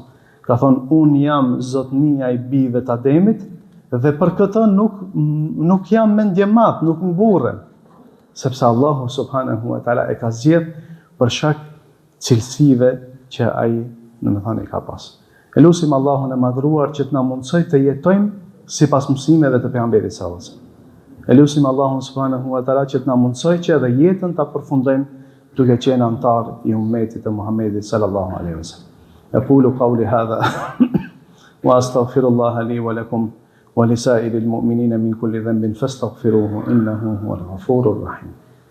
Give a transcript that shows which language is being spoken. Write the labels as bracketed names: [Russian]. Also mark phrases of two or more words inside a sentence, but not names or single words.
[Albanian] Ka thonë unë jam zotnia i bijve të Ademit dhe për këtë nuk jam mendjemat, nuk mburrem, sepse Allahu [Arabic] سبحانه وتعالى [Albanian] e ka zgjedh për shkak cilësive që ai domethënë ka pas. E lutim Allahun e madhruar që të na mundsoj të jetojmë sipas mësimeve të pejgamberit [Arabic] صلى الله عليه وسلم. [Albanian] E lutim Allahun [Arabic] سبحانه وتعالى [Albanian] që të na mundsoj që edhe jetën ta përfundojmë duke qenë antar i ummetit të Muhamedit [Arabic] صلى الله عليه وسلم. أقول قولي هذا وأستغفر الله لي ولكم ولسائر المؤمنين من كل ذنب فاستغفروه إنه هو الغفور الرحيم.